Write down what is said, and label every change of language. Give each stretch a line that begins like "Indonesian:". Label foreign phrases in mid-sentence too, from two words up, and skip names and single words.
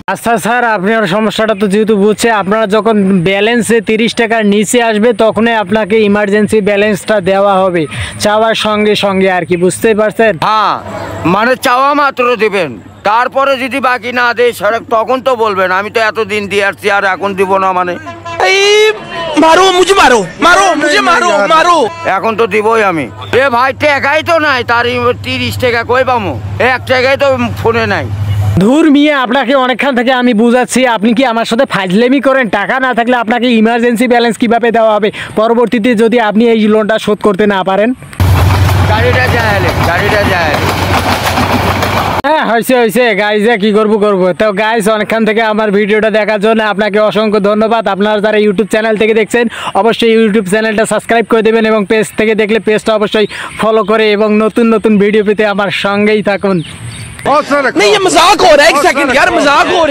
Bangla: আচ্ছা স্যার, আপনার সমস্যাটা তো যেহেতু বুঝছে, আপনারা যখন ব্যালেন্সে 30 টাকার নিচে আসবে তখনই আপনাকে
English: emergency balanceটা
Bangla: দেওয়া হবে, চাওয়ার সঙ্গে সঙ্গে আর কি, বুঝতেই পারছেন? হ্যাঁ, মানে চাওয়া মাত্র দিবেন, তারপরে যদি বাকি না দেয় তখন তো বলবেন আমি তো এতদিন দিয়ে আসছি আর এখন দিব না মানে।
Hindi: मारो मुझे मारो मारो मुझे मारो मारो
Bangla: এখন তো দিবই আমি। এ ভাই টাকাই তো নাই, তার 30 টাকা কই পামু? 1 টাকাই তো ফোনে নাই। ধুর মিয়া, আপনাকে অনেকক্ষণ থেকে আমি বুঝাচ্ছি, আপনি কি আমার সাথে ফাজলেমি করেন? টাকা না থাকলে আপনাকে
English: emergency balance
Bangla: কিভাবে দেওয়া হবে পরবর্তীতে যদি আপনি এই লোনটা শোধ করতে না পারেন? গাড়িটা যায়। হ্যাঁ, হয়েছে গাইজে, কি করবো। তো গাইজ, অনেকক্ষণ থেকে আমার ভিডিওটা দেখার জন্য আপনাকে অসংখ্য ধন্যবাদ। আপনারা যারা ইউটিউব চ্যানেল থেকে দেখছেন অবশ্যই ইউটিউব
English: channelটা subscribe
Bangla: করে দেবেন এবং পেজ থেকে দেখলে পেজটা অবশ্যই ফলো করে এবং নতুন ভিডিও পেতে আমার সঙ্গেই থাকুন।
Hindi: नहीं ये मजाक हो रहा है, एक सेकंड यार, मजाक हो रहा है।